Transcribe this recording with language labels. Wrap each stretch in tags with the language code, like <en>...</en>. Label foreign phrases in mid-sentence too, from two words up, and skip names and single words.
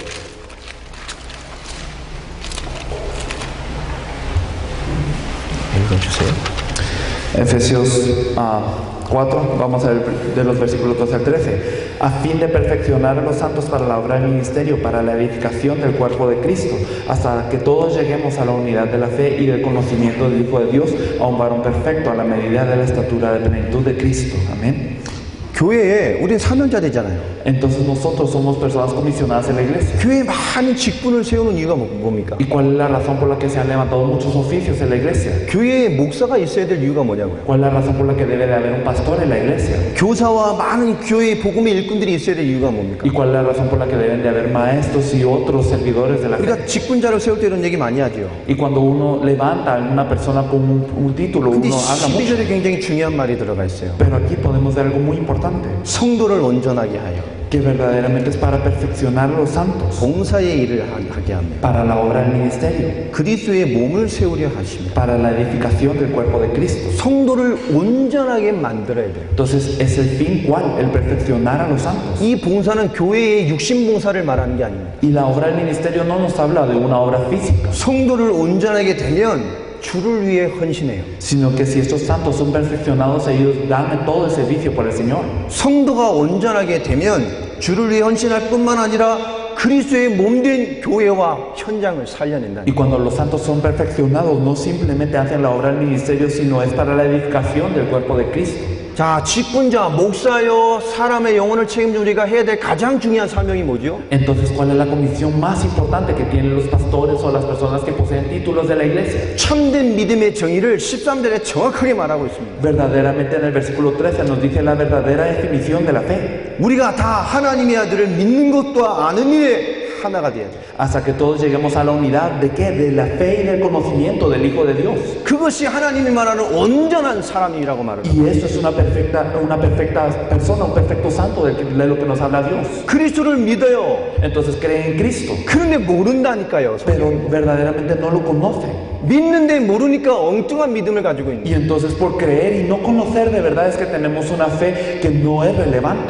<ko>읽어주세요.</ko> <es>Efesios 4, vamos a ver de los versículos 12 al 13. A fin de perfeccionar a los santos para la obra del ministerio, para la edificación del cuerpo de Cristo, hasta que todos lleguemos a la unidad de la fe y del conocimiento del Hijo de Dios, a un varón perfecto, a la medida de la estatura de plenitud de Cristo. Amén.</es> <ko>교회에 우리는 사명자 되잖아요.</ko> <es>Entonces nosotros somos personas comisionadas en la iglesia.</es> <ko>교회에 많은 직분을 세우는 이유가 뭡니까?</ko> <es>¿Y cuál es la razón por la que se han levantado muchos oficios en la iglesia?</es> <ko>교회에 목사가 있어야 될 이유가 뭐냐고요?</ko> <es>¿Cuál es la razón por la que debe de haber un pastor en la iglesia?</es> <ko>교사와 많은 교회의 복음의 일꾼들이 있어야 될 이유가 뭡니까?</ko> <es>¿Y cuál es la razón por la que deben de haber maestros y otros servidores de la fe?</es> <ko>우리가 직분자를 세울 때 이런 얘기 많이 하죠.</ko> <es>Y cuando uno levanta a una persona con un título,</es> <ko>근데</ko> <es>uno habla mucho.</es> <ko>12절에 굉장히 중요한 말이 들어가 있어요.</ko> <es>Pero aquí podemos ver algo muy importante,</es> <ko>성도를 온전하게 하여</ko> <es>que verdaderamente es para perfeccionar a los santos,</es> <ko>봉사의 일을 하게 하며</ko> <es>para la obra del ministerio,</es> <ko>그리스도의 몸을 세우려 하시며</ko> <es>para la edificación del cuerpo de Cristo. 성도를 온전하게 만들어야 돼요. Entonces, ¿es el fin cuál? El perfeccionar a los santos.</es> <ko>이 봉사는 교회의 육신 봉사를 말하는 게 아닙니다.</ko> <es>Y la obra del ministerio no nos habla de una obra física,</es> <ko>성도를 온전하게 되면 주를 위해 헌신해요.</ko> <es>sino que si estos santos son perfeccionados, ellos dan todo el servicio por el Señor.</es> <ko>성도가 온전하게 되면 주를 위해 헌신할 뿐만 아니라 그리스도의 몸된 교회와 현장을 살려낸다.</ko> <es>Y cuando los santos son perfeccionados, no simplemente hacen la obra del ministerio, sino es para la edificación del cuerpo de Cristo.</es> <ko>자, 직분자, 목사여, 사람의 영혼을 책임져 우리가 해야 될 가장 중요한 사명이 뭐죠?</ko> <es>Entonces, ¿cuál es la comisión más importante que tienen los pastores o las personas que poseen títulos de la iglesia?</es> <ko>참된 믿음의 정의를 13절에 정확하게 말하고 있습니다.</ko> <es>Verdaderamente en el versículo 13 nos dice la verdadera definición de la fe.</es> <ko>우리가 다 하나님의 아들을 믿는 것과 아는 일에 하나가 돼야 돼요.</ko> <es>Hasta que todos lleguemos a la unidad de qué? De la fe y del conocimiento del Hijo de Dios.</es> <ko>그것이 하나님이 말하는 온전한 사람이라고 말합니다.</ko> <es>Y eso es una perfecta persona, un perfecto santo de lo que nos habla Dios.</es> <ko>그리스도를 믿어요.</ko> <es>Entonces cree en Cristo,</es> <ko>그런데 모른다니까요.</ko> <es>pero verdaderamente no lo conoce.</es> <ko>믿는데 모르니까 엉뚱한 믿음을 가지고 있는</ko> <es>Y entonces por creer y no conocer de verdad es que tenemos una fe que no es relevante.</es>